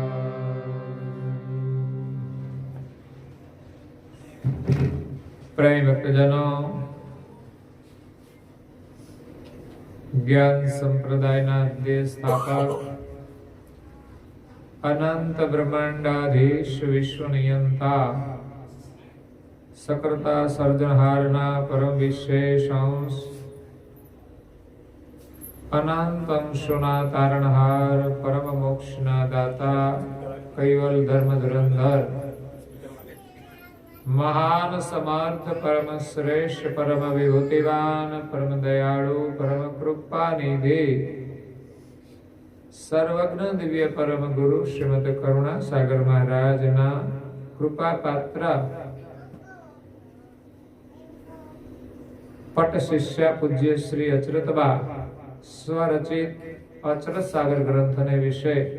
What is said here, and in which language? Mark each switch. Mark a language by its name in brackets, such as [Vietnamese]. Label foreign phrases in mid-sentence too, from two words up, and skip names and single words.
[Gujarati] પ્રેમ ભક્તજનો, જ્ઞાન સંપ્રદાયના દેહ સ્થાપક, અનંત બ્રહ્માંડાધીશ, વિશ્વ નિયંતા, સકર્તા સર્જનહારના પરમ વિશેષ અંશ, અનંત અંશોના તારણહાર, પરમ મોક્ષના દાતા, કૈવલ ધર્મ ધુરંધર, મહાન સમર્થ પરમ શ્રેષ્ઠ પરમ વિભૂતિવાન પરમ દયાળુ પરમ કૃપા નિધિ સર્વજ્ઞ દિવ્ય પરમ ગુરુ શ્રીમદ કરુણા સાગર મહારાજ ના કૃપા પાત્ર પટ શિષ્ય પૂજ્ય શ્રી અચરતબા સ્વરચિત અચરત સાગર ગ્રંથ ને વિષય